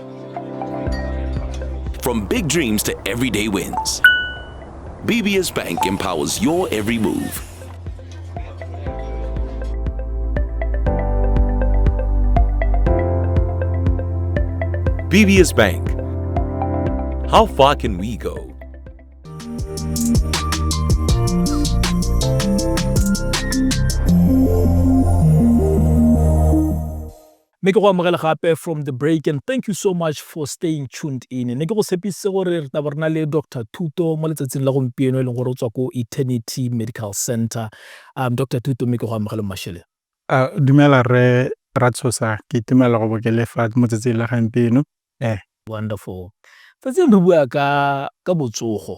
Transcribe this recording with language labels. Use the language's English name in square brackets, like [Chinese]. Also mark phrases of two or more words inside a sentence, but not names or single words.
[English] From big dreams to everyday wins, BBS Bank empowers your every move. BBS Bank. How far can we go? [Tswana] Me ke go amogela gape [English] from the break and thank you so much for staying tuned in. [Tswana] Ne ke go tshepise gore re tla borna le Dr. Thuto mo letsatsing la gompieno e leng gore o tswa ko Eternity Medical Center. Dr. Thuto me ke go amogela Masheleng. Dumela re Ratshosa ke itumela go bokele fa mo tsatsing la gompieno. Wonderful. Tsatsing re bua ka botsogo.